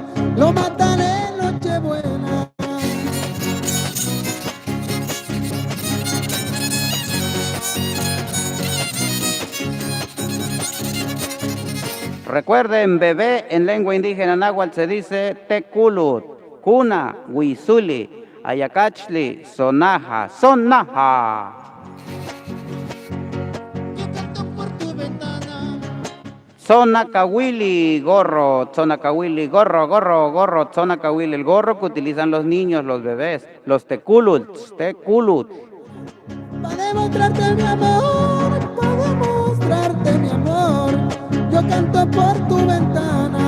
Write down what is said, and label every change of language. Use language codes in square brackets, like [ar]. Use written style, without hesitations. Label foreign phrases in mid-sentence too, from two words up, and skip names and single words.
[es] Lo matan en Nochebuena. Recuerden, bebé en lengua indígena náhuatl se dice teculut, cuna, [nah] huizuli, ayacachli, [es] sonaja, sonaja. Yo canto por tu ventana. Zonacawili, gorro, zonacawili, gorro, gorro, gorro, zonacawili, el gorro que utilizan los niños, los bebés, los [nah] teculuts, teculut. [es] Para demostrarte mi amor, para demostrarte mi amor, yo canto por tu ventana.